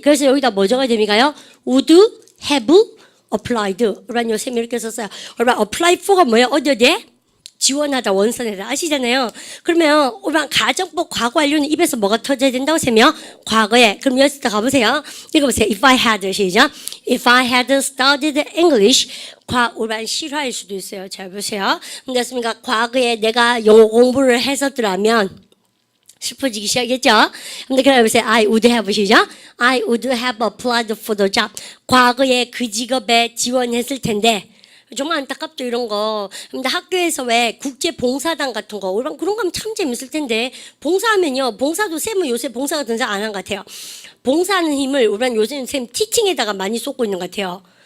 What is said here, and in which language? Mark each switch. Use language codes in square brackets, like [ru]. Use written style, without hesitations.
[ko] 그래서 여기다 뭐 적어야 됩니까요? [en] would have applied. [ko] 여러분 요새 이렇게 썼어요. 여러분 apply for가 뭐예요? 어디에? 지원하다 원선에다 아시잖아요. 그러면 여러분 가정법 과거 완료는 입에서 뭐가 터져야 된다고 세며 과거에. 그럼 여기서 가보세요. 읽어보세요. [en] If I had [ko] 시작. [en] If I had studied English. [ko] 여러분 실화일 수도 있어요. 잘 보세요. 됐습니까? 과거에 내가 영어 공부를 했었더라면 슬퍼지기 시작했죠. 근데 그래 보세요. [en] I would have [ko] 시작. [en] I would have applied for the job. [ko] 과거에 그 직업에 지원했을 텐데. 정말 안타깝죠 이런 거. 근데 학교에서 왜 국제 봉사단 같은 거 그런 거 하면 참 재밌을 텐데 봉사하면요 봉사도 쌤은 요새 봉사 같은 거 안 한 것 같아요. 봉사하는 힘을 우리 요즘 쌤 티칭에다가 많이 쏟고 있는 것 같아요.